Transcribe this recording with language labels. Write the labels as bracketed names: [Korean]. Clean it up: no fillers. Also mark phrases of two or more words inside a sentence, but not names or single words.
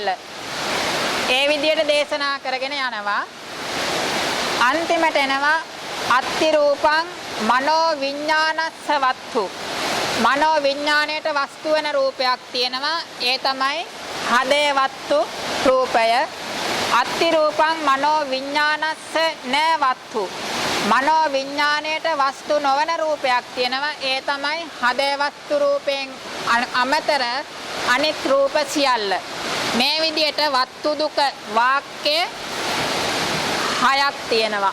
[Sinhala] ඒ විදිහට දේශනා කරගෙන යනවා. අන්තිමට එනවා [Pali] අත්ති රූපං මනෝ විඥානස්ස වත්තු. [Sinhala] මනෝ විඥාණයට වස්තු වෙන රූපයක් තියෙනවා. ඒ තමයි හදේ වත්තු රූපය. [Pali] අත්ති රූපං මනෝ විඥානස්ස න වත්තු. [Sinhala] මනෝ විඥාණයට වස්තු නොවන රූපයක් තියෙනවා. ඒ තමයි හදේ වස්තු රූපයෙන් අමතර අනිත් රූප සියල්ල. මේ විදිහට වත්තු දුක වාක්‍ය 6ක් තියෙනවා.